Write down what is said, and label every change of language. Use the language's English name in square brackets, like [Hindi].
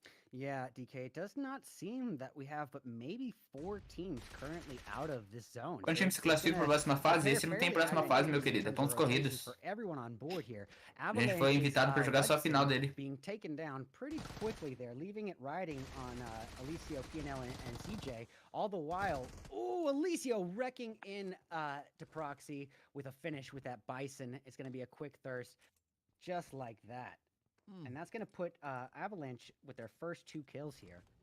[English] Yeah, DK, it does not seem that we have but maybe 4 teams currently out of this zone. [Portuguese] Quando o time se classifica para a próxima fase, esse não tem próxima fase, meu querido, é pontos corridos. A gente foi invitado para jogar só a final dele. [English] Being taken down pretty quickly there, leaving it riding on Alicio, PNL, and CJ. All the while, Alicio wrecking in to Proxy with a finish with that Bison. It's going to be a quick thirst, just like that. And that's going to put Avalanche with their first 2 kills here.